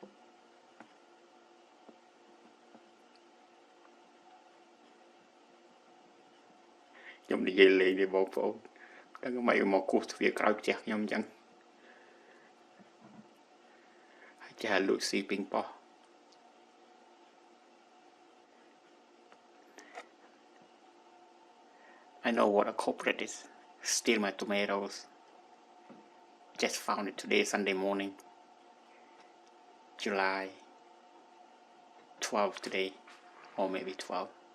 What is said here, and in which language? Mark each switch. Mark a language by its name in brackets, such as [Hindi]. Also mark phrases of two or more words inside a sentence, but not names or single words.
[Khmer] ខ្ញុំនិយាយលេងទេបងប្អូនដឹងមិនមកគោះទ្វារក្រៅផ្ទះខ្ញុំអញ្ចឹង ហើយចាលួចស៊ីពីងប៉ោះ [English] I know what a culprit is. Steal my tomatoes. Just found it today, Sunday morning. July 12 today, or maybe 12.